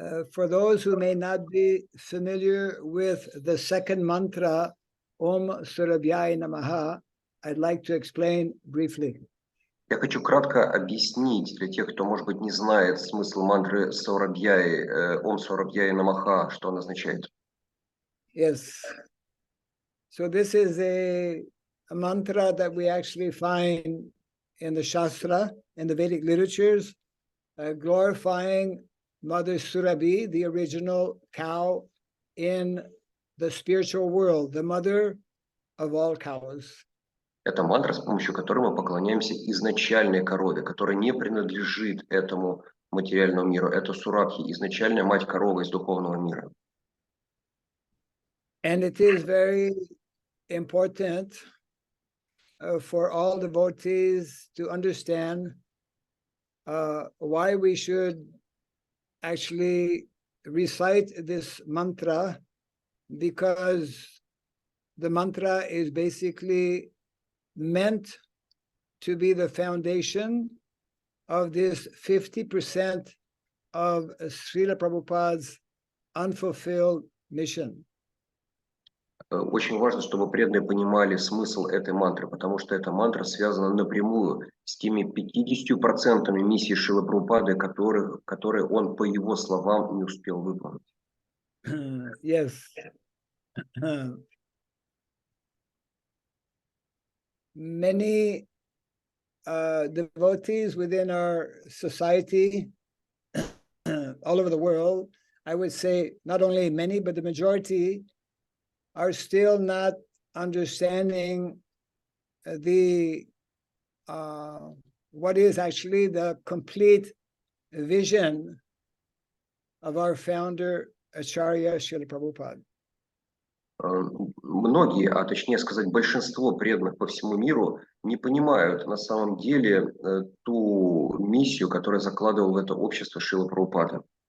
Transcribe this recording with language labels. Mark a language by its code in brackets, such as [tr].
[en] For those who may not be familiar with the second mantra, Om Surabhyaya Namaha, I'd like to explain briefly. [ru] Я хочу кратко объяснить для тех, кто, может быть, не знает смысл мантры Саурабьяи, Ом Саурабьяи Намаха, что он означает. [en] Yes. So this is a mantra that we actually find in the Shastra, in the Vedic literatures, glorifying Mother Surabhi, the original cow in the spiritual world, the mother of all cows. [ru] Это мантра, с помощью которой мы поклоняемся изначальной корове, которая не принадлежит этому материальному миру. Это Сурабхи, изначальная мать коровы из духовного мира. [en] And it is very important for all devotees to understand why we should actually recite this mantra, because the mantra is basically meant to be the foundation of this 50% of Srila Prabhupada's unfulfilled mission. [ru] Очень важно, чтобы преданные понимали смысл этой мантры, потому что эта мантра связана напрямую с теми 50% миссии Шрилы Прабхупады, которые он, по его словам, не успел выполнить. [en] Yes. Many devotees within our society, all over the world, I would say not only many, but the majority are still not understanding the what is actually the complete vision of our founder, Acharya Srila Prabhupada. [ru] Многие, а точнее сказать, большинство преданных по всему миру не понимают на самом деле ту миссию, которую закладывал в это общество Шрила Прабхупада.